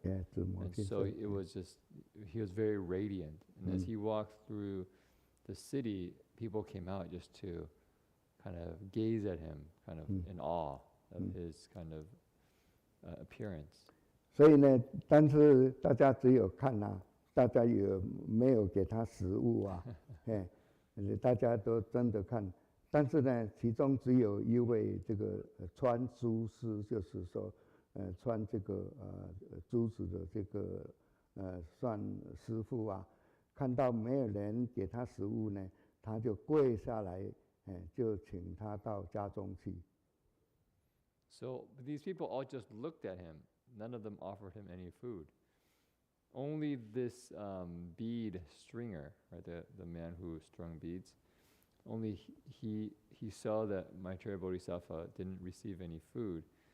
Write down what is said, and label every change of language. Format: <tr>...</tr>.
<en>Yeah, and so it was just, he was very radiant. And as he walked through the city, people came out just to kind of gaze at him, kind of in awe of his kind of appearance.</en> <zh>所以呢，但是大家只有看啊，大家也没有给他食物啊，大家都真的看。但是呢，其中只有一位这个穿珠师，就是说，穿这个珠子的这个算师傅啊，看到没有人给他食物呢，他就跪下来，就请他到家中去。</zh> <en>So these people all just looked at him. None of them offered him any food. Only this bead stringer, right, the man who strung beads, only he saw that Maitreya Bodhisattva didn't receive any food.</en>